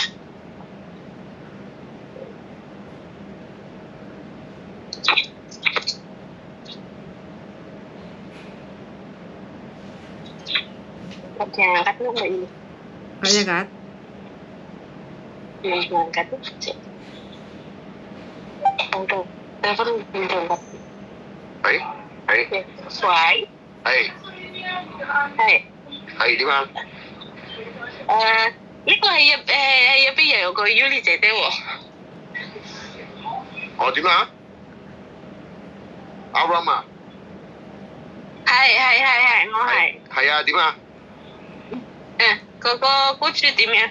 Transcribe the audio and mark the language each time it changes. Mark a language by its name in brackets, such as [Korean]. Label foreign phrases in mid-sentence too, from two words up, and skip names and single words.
[Indonesian] Jangan angkat lu Mbak Yuli. Nggak angkat? Jangan angkat tuh. Untuk telepon belum angkat. Hai. Why? Hai di mana? [Cantonese] 呢個係入邊有個 Yuli 姐姐喎。點啊？阿 Ram 啊？係，我係。係啊，點啊？嗰個姑住點樣？